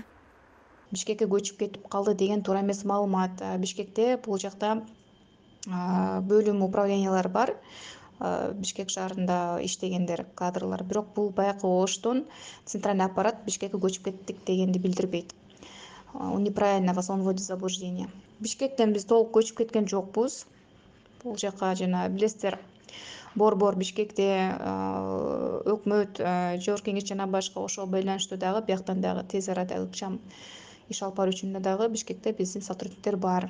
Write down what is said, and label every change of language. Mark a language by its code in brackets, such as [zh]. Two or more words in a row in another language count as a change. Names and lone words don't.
[ky] Бишкекке көчүп кетип калды деген туура эмес маалымат. Бишкекте бул жакта бөлүм управлениялар бар. Бишкек шаарында иштегендер кадрлар, бирок бул баягы Оштон [ru] центральный аппарат [ky] Бишкекке көчүп кеттик дегенди билдирбейт. [ru] Неправильно вас он вводит в заблуждение. [ky] Бишкектен биз толук көчүп кеткен жокпуз. Бул жака жана билесиздер, борбор Бишкекте өкмөт, жогорку кеңеш жана башка ошого байланыштуу дагы бияктан дагы тез арада ыкчам иш алып баруу үчүн дагы Бишкекте биздин сотрудниктер бар.